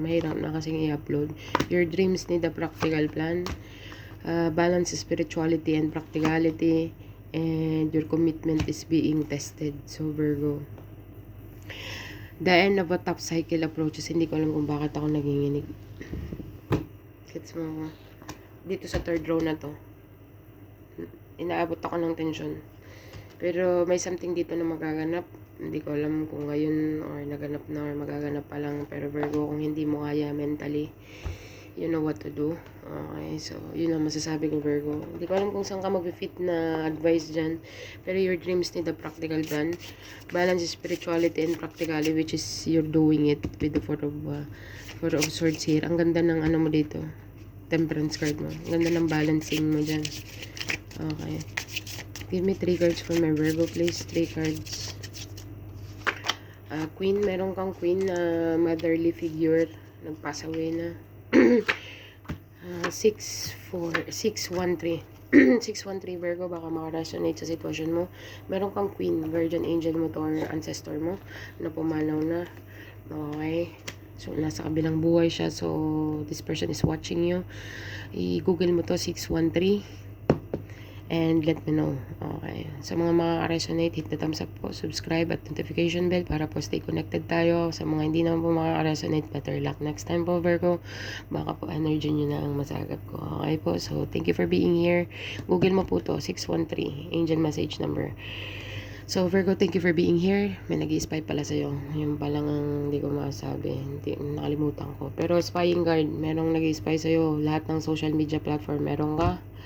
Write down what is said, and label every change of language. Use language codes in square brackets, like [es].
[tl] Mahirap na kasing i-upload. [en] Your dreams need a practical plan. Balance spirituality and practicality, and your commitment is being tested. So, Virgo, the end of a top cycle approaches. [tl] Hindi ko alam kung bakit ako naginginig. Gets mo ako? Dito sa third row na to, inaabot ako ng tension. Pero may something dito na magaganap. Hindi ko alam kung ngayon or naganap na or magaganap pa lang. Pero Virgo, kung hindi mo kaya [en] mentally, you know what to do. [tl] Okay, so yun ang masasabi ko, Virgo. Hindi ko alam kung saan ka mag-fit na advice dyan, pero [en] your dreams need a practical plan. Balance spirituality and practicality, which is you're doing it with the Four of Swords here. [tl] Ang ganda ng mo dito, Temperance card mo. Ang ganda ng balancing mo dyan. [en] Okay, give me 3 cards for my Virgo, please. [tl] 3 cards. Queen, meron kang queen na motherly figure, nag-pass away na. 613 613 Virgo, baka makaresonate sa sitwasyon mo. Meron kang queen, guardian angel mo to, or ancestor mo na pumanaw na. [en] Okay, so [tl] nasa kabilang buhay siya, [en] so this person is watching you. [tl] I-google mo to, [en] 613, and let me know. Okay. Sa mga resonate, hit the thumbs up po, subscribe at notification bell para po stay connected tayo. [tl] Sa mga hindi naman po resonate, [en] better luck next time [tl] po, Virgo. Baka po energy nyo na ang masagap ko. [en] Okay po, so thank you for being here. [tl] Google mo po to, [en] 613, angel message number. So, Virgo, thank you for being here. [tl] May nag-i-spy pala sa'yo. Yung palang hindi ko masabi. Hindi, nakalimutan ko. Pero spying guard, merong nag-i-spy sa'yo. Lahat ng social media platform, meron ka.